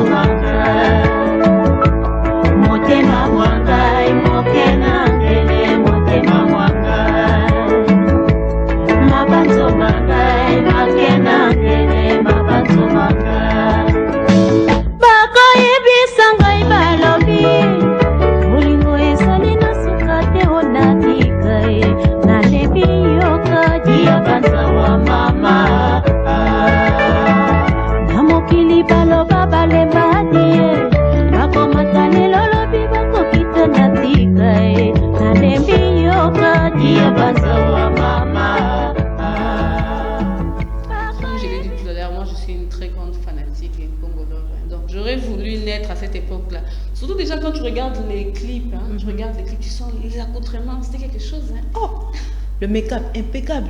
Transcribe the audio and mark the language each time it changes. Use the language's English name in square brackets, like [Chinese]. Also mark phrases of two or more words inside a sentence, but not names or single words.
[Lingala] na ngai motema mwa ngai moke na ngele motema mwa ngai mabanzo na ngai make na ngele mabanzo na ngai bakoyebisa ngai balobi bolingo ezali na suka te onatika ye nalembi yoka dia banza wa mama na mokili baloba balembadi ye bakomata lelo lobi bakokita na tika ye nalembi yoka dia banza wa mama. [French] Comme je l'ai dit tout à l'heure, moi je suis une très grande fanatique des Congolais. Donc j'aurais voulu naître à cette époque-là. Surtout déjà quand tu regardes les clips, hein, tu regardes les clips, tu sens les accoutrements, c'était quelque chose. Hein. Oh, le make-up impeccable.